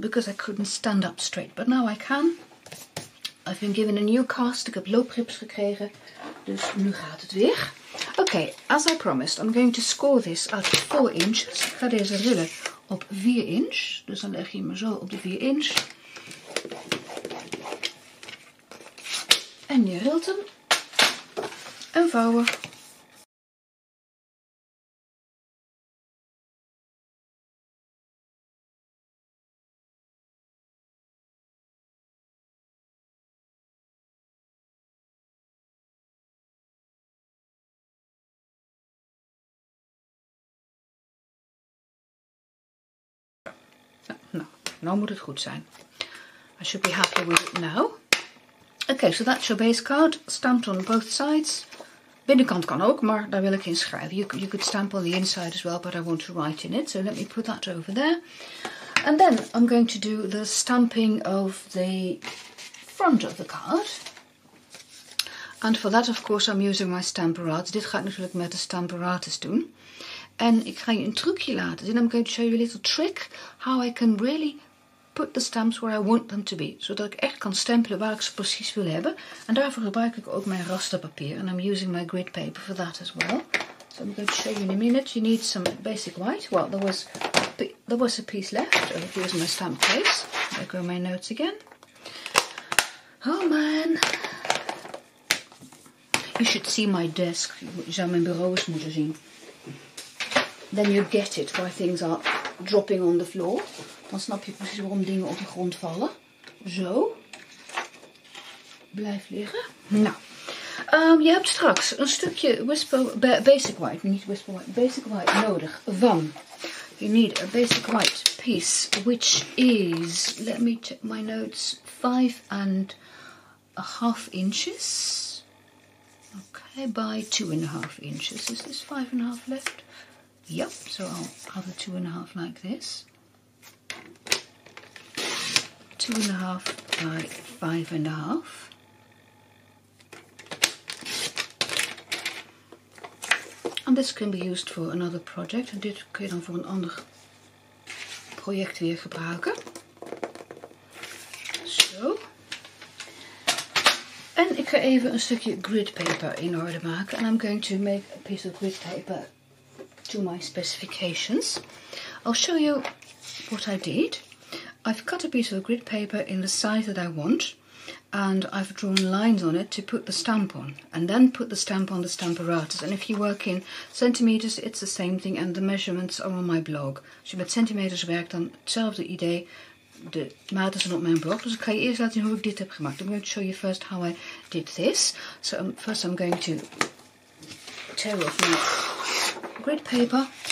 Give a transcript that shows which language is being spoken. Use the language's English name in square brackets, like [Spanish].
[English] Because I couldn't stand up straight. But now I can. I've been given a new cast. [Dutch] Ik heb looprips gekregen. Dus nu gaat het weer. [English] Okay, as I promised, I'm going to score this at 4 inches. [Dutch] Ik ga deze rillen op 4 inch. Dus dan leg je hem zo op de 4 inch. En je rilt hem. En vouwen. Nou moet het goed zijn. [English] I should be happy with it now. Okay, so that's your base card. Stamped on both sides. [Dutch] Binnenkant kan ook, maar daar wil ik in schrijven. [English] You could stamp on the inside as well, but I want to write in it. So let me put that over there. And then I'm going to do the stamping of the front of the card. And for that, of course, I'm using my Stamparatus. [Dutch] Dit ga ik natuurlijk met de Stamparatus doen. En ik ga je een trucje laten zien. [English] I'm going to show you a little trick how I can really put the stamps where I want them to be. [Dutch] Zodat ik echt kan stempelen waar ik ze precies wil hebben. En daarvoor gebruik ik ook mijn rasterpapier. [English] And I'm using my grid paper for that as well. So I'm going to show you in a minute. You need some basic white. Well, there was a piece left. Here's my stamp case. There go my notes again. Oh man. You should see my desk. [Dutch] Je zou mijn bureau eens moeten zien. [English] Then you get it why things are dropping on the floor. [Dutch] Dan snap je precies waarom dingen op de grond vallen. Zo. blijft liggen. Nou, je hebt straks een stukje basic white, niet whisper white, basic white nodig van. [English] You need a basic white piece, which is, let me check my notes, 5.5 inches. Okay, by 2.5 inches. Is this 5.5 left? Yep, so I'll have a 2.5 like this. 2.5 by 5.5. And this can be used for another project. [Dutch] En dit kun je dan voor een ander project weer gebruiken. Zo. En ik ga even een stukje grid paper in orde maken. [English] And I'm going to make a piece of grid paper to my specifications. I'll show you what I did. I've cut a piece of grid paper in the size that I want. And I've drawn lines on it to put the stamp on, and then put the stamp on the Stamparatus. And if you work in centimeters, it's the same thing, and the measurements are on my blog. [Dutch] Als je met centimeters werkt, dan hetzelfde idee. De maten zijn op mijn blog, dus ik ga je eerst laten zien hoe ik dit heb gemaakt. [English] I'm going to show you first how I did this. So first I'm going to tear off my grid paper.